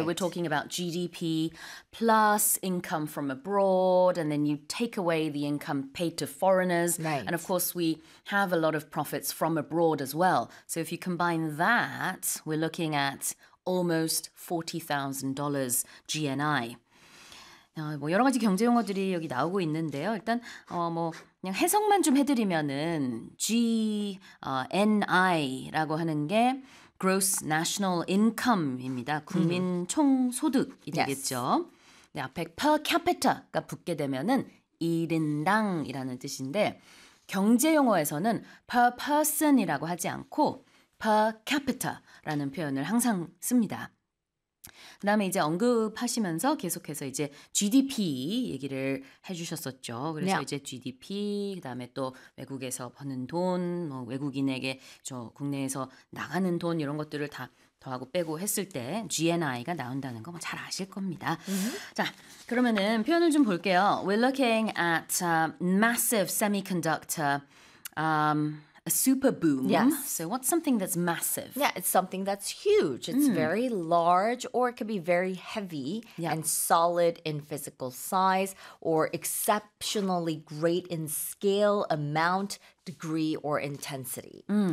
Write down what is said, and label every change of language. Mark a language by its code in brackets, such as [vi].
[en] So we're talking about GDP plus income from abroad, and then you take away the income paid to foreigners. Right. And of course, we have a lot of profits from abroad as well. So if you combine that, we're looking at almost $40,000 GNI. [ko] 뭐 여러 가지 경제 용어들이 여기 나오고 있는데요. 일단 뭐 그냥 해석만 좀 해드리면은 GNI라고 하는 게 Gross National Income입니다. 국민 총 소득이 되겠죠. [en] Yes. [ko] 앞에 per capita가 붙게 되면은 1인당이라는 뜻인데 경제 용어에서는 per person이라고 하지 않고 per capita라는 표현을 항상 씁니다. 그 다음에 이제 언급하시면서 계속해서 이제 GDP 얘기를 해주셨었죠. 그래서 [en] yeah. [ko] 이제 GDP, 그 다음에 또 외국에서 버는 돈, 뭐 외국인에게 저 국내에서 나가는 돈 이런 것들을 다 더하고 빼고 했을 때 GNI가 나온다는 거 뭐 잘 아실 겁니다. Mm-hmm. 자, 그러면은 표현을 좀 볼게요. [en] We're looking at massive semiconductor a super boom. Yes. So what's something that's massive? Yeah, it's something that's huge. It's very large, or it could be very heavy and solid in physical size, or exceptionally great in scale, amount, degree, or intensity.